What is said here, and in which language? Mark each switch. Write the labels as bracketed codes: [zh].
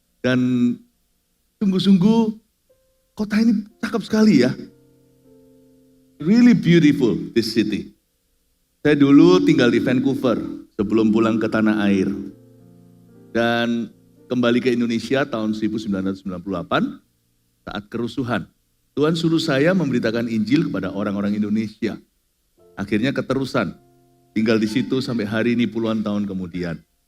[id] Dan sungguh-sungguh kota ini cakep sekali ya. [en] Really beautiful this city. [id] Saya dulu tinggal di Vancouver sebelum pulang ke tanah air. Dan kembali ke Indonesia tahun 1998 saat kerusuhan. Tuhan suruh saya memberitakan Injil kepada orang-orang Indonesia. Akhirnya keterusan. Tinggal di situ sampai hari ini puluhan tahun kemudian.